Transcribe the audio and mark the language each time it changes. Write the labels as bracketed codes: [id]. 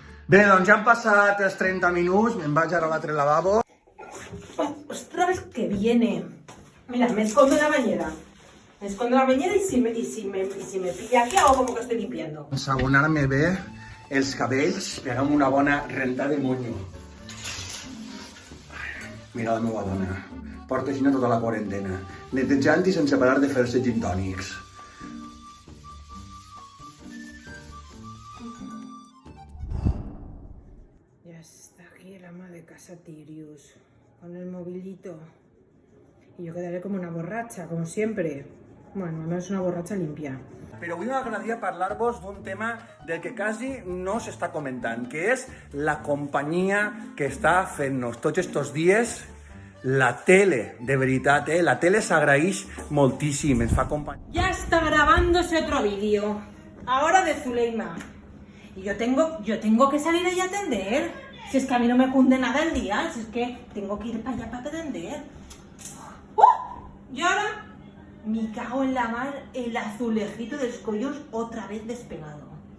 [ca] Bé, doncs ja han passat els 30 minuts, me'n vaig ara a l'altre lavabo. [es] ¡Ostras, que viene! Mira, me escondo en la bañera. Me escondo en la bañera y si me pilla aquí hago como que estoy limpiando. [ca] Ensabonar-me bé els cabells, pegar-me una bona renta de monyo. Mira la meva dona, porta així tota la quarantena, netejant i sense parar de fer-se gin tònics. [es] Ya está aquí el ama de casa Tirius, con el movilito. Y yo quedaré como una borracha, como siempre. Bueno, no es una borracha limpia. [ca] Però avui m'agradaria parlar-vos d'un tema del que quasi no s'està comentant, que és la companyia que està fent-nos tots estos dies la tele, de veritat, la tele s'agraeix moltíssim, ens fa companyia. [es] Ya está grabándose otro vídeo, ahora de Zuleima. Y yo tengo que salir ahí a atender. Si es que a mí no me cunde nada el día, si es que tengo que ir para allá para atender. Y ahora me cago en la mar, el azulejito de escollos otra vez despegado.